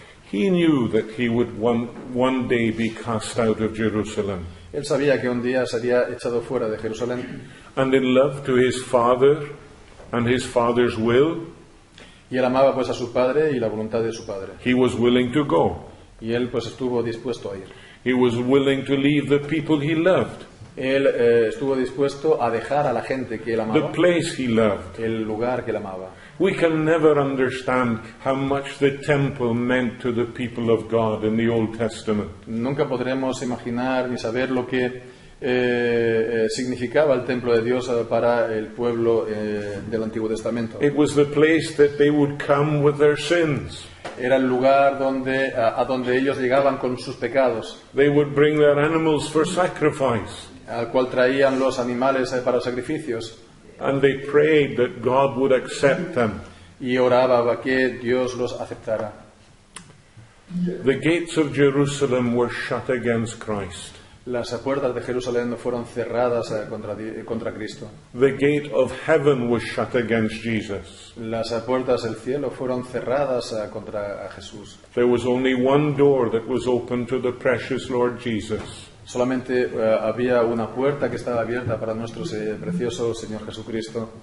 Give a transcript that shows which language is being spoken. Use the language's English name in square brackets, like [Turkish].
[English] He knew that he would one day be cast out of Jerusalem. [Spanish] Él sabía que un día sería echado fuera de Jerusalén. [English] And in love to his Father and his Father's will, [Spanish] Y él amaba pues a su padre y la voluntad de su padre. [English] he was willing to go. [Spanish] Y él pues estuvo dispuesto a ir. [English] He was willing to leave the people he loved, [Spanish] Él estuvo dispuesto a dejar a la gente que él [English] the [Spanish] amaba, [English] place he loved. [Spanish] el lugar que él amaba. [English] We can never understand how much the temple meant to the people of God in the Old Testament. [Spanish] Nunca podremos imaginar ni saber lo que significaba el templo de Dios para el pueblo del Antiguo Testamento. [English] It was the place that they would come with their sins. [Spanish] Era el lugar a donde ellos llegaban con sus pecados, [English] They would bring their animals for sacrifice. [Spanish] al cual traían los animales para los sacrificios, [English] And they prayed that God would accept them. [Spanish] y oraba para que Dios los aceptara. [English] The gates of Jerusalem were shut against Christ. [Spanish] Las puertas de Jerusalén fueron cerradas contra Cristo. [English] The gate of heaven was shut against Jesus. [Spanish] Las puertas del cielo fueron cerradas contra Jesús. [English] There was only one door that was open to the precious Lord Jesus. [Spanish] Solamente había una puerta que estaba abierta para nuestro precioso Señor Jesucristo,